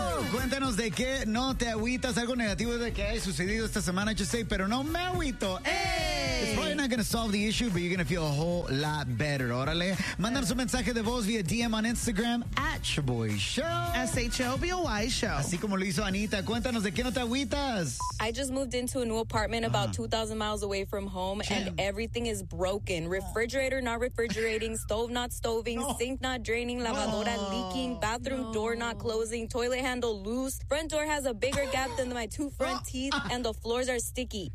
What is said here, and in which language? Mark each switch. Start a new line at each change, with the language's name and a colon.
Spanish: Cuéntanos de qué no te agüitas, algo negativo de que haya sucedido esta semana,
English: just say,
Spanish: pero no me agüito.
English: Hey. It's probably not going to solve the issue, but you're going to feel a whole lot better.
Spanish: Órale, mándanos un mensaje de voz vía DM
English: on Instagram,
Spanish: @ShoBoy Show. Así como lo hizo Anita, cuéntanos de qué no te agüitas.
English: I just moved into a new apartment about 2,000 miles away from home, and everything is broken. Refrigerator not refrigerating, stove not stoving, sink not draining, lavadora leaking, bathroom door not closing, toilet handle loose, front door has a bigger gap than my two front teeth, and the floors are sticky.